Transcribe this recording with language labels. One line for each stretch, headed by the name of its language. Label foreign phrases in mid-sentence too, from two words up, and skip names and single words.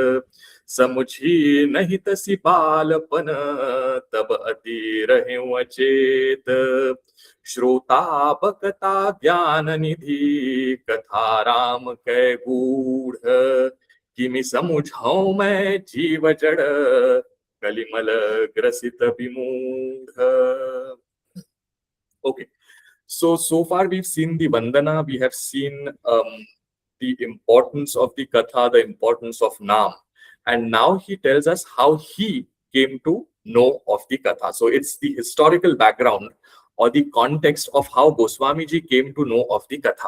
Awadhi: समुझी नहीं तसी बालपन तब अति रहे अचेत श्रोता बकता ज्ञान निधि कथा राम कै गूढ़ किमि समुझाऊं मैं जीव जड़ कलिमल ग्रसित विमूढ़.
English: Okay. So far we've seen the Vandana, we have seen the importance of the Katha, the importance of Naam. And now he tells us how he came to know of the Katha. So it's the historical background or the context of how Goswamiji came to know of the Katha.